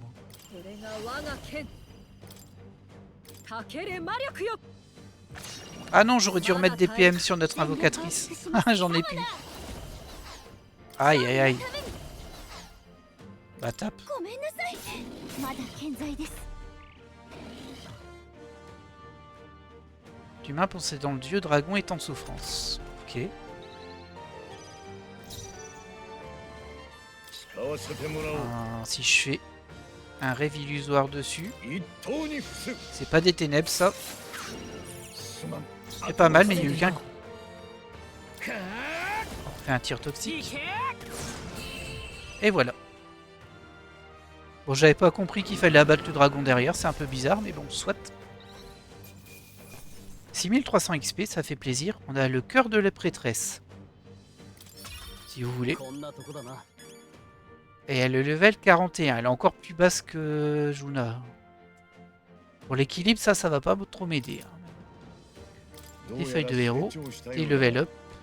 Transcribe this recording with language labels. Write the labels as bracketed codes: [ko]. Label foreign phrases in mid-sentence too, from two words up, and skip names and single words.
[ja] これが我が剣かけれ魔力よ。 [fr] Ah non, j'aurais dû remettre des PM sur notre invocatrice. J'en ai plus. Aïe, aïe, aïe. Bah, tape. [ja] ごめんなさい。まだ健在です。 [fr] L'humain possédant le dieu dragon est en souffrance. Ok. [ja] 使わせてもらおう [fr] Si je fais un rêve illusoire dessus, [ja] 一刀に伏す [fr] c'est pas des ténèbres ça. [ja] すまん [fr] C'est pas mal, mais il n'y a eu qu'un coup. On fait un tir toxique. Et voilà. Bon, j'avais pas compris qu'il fallait abattre le dragon derrière, c'est un peu bizarre, mais bon, soit. 6300 XP, ça fait plaisir. On a le cœur de la prêtresse. Si vous voulez. [ja] こんなとこだな。 [fr] Et elle est level 41. Elle est encore plus basse que Juna. Pour l'équilibre, ça va pas trop m'aider. Hein. [ja] どう [fr] Des [ja] や [fr] feuilles [ja] ら [fr] de héros [ja] 成長した [fr] et [ja] ようだ [en] level up.